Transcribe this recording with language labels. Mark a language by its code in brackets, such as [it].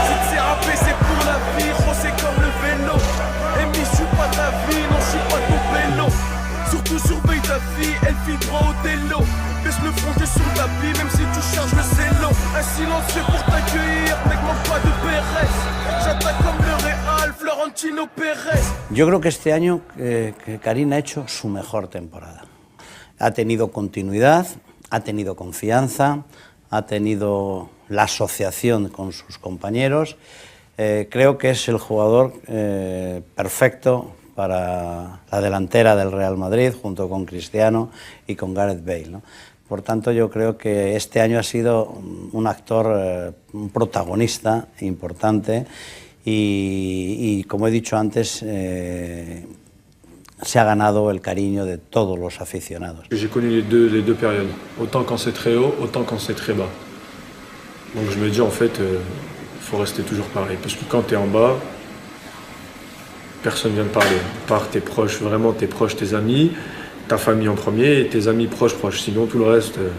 [fr] C'est rappé, c'est pour la vie, c'est comme le vélo. Et je suis pas ta vie, non, je suis pas ton vélo. Surtout surveille ta fille, elle file droit au télo. Baisse le front, t'es sur le tapis, même si tu charges le zélo. Un silencieux pour t'accueillir, mec, manque pas de Pérez. J'attaque comme le Real, Florentino Pérez. [es] Yo creo que este año Karim ha hecho su mejor temporada. Ha tenido continuidad, ha tenido confianza, ha tenido la asociación con sus compañeros. Creo que es el jugador perfecto para la delantera del Real Madrid, junto con Cristiano y con Gareth Bale, ¿no? Por tanto, yo creo que este año ha sido un actor, un protagonista importante y como he dicho antes, se ha ganado el cariño de todos los aficionados. [fr] J'ai connu les deux périodes, autant quand c'est très haut, autant quand c'est très bas. Donc je me dis en fait, faut rester toujours pareil, parce que quand tu es en bas, personne vient te parler, à part tes proches, vraiment tes proches, tes amis, ta famille en premier et tes amis proches. Sinon tout le reste,